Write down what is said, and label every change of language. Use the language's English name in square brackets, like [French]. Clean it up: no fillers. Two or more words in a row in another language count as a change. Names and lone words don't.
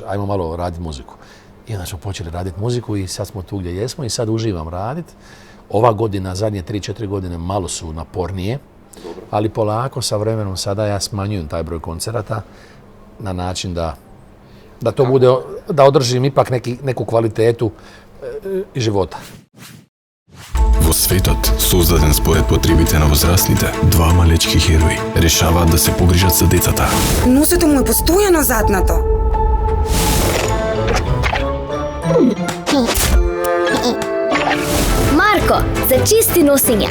[Croatian] Ajmo malo raditi muziku. I onda smo počeli raditi muziku i sad smo tu gdje jesmo i sad uživam raditi. Ova godina, zadnje 3-4 godine malo su napornije, ali polako sa vremenom sada ja smanjujem taj broj koncerata na način da to bude, da održim ipak neku kvalitetu života. [Macedonian] Во светот, создаден според потребите на возрастните, двама лечки херои решаваат да се погрижат за децата. Носето му е постојано затнато. Марко, зачисти носења.